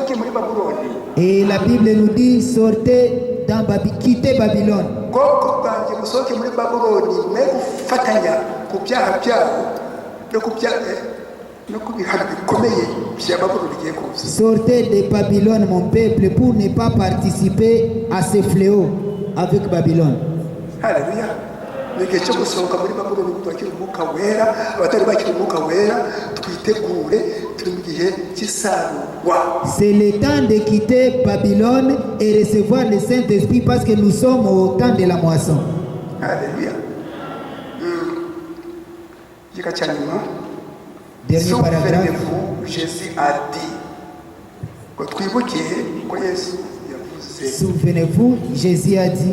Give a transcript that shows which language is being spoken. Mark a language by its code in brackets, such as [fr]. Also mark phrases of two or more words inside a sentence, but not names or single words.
[fr] Et la Bible nous dit, sortez quittez Babylone. [rw] musohoke muri babuloni mwe gufatanya ku byaha byabo no ku bihano bikomeye bya babuloni bigiye kuza. [fr] Sortez de Babylone mon peuple pour ne pas participer à ce fléau avec Babylone. [rw] Haleluya. N'igihe cyo gusohoka muri babuloni twakira umwuka wera, abatari bakira umwuka wera twitegure, turi mu gihe cy'isarurwa. [fr] C'est le temps de quitter Babylone et recevoir le Saint-Esprit parce que nous sommes au temps de la moisson. Alléluia. Souvenez-vous, Jésus a dit. Souvenez-vous, Jésus a dit.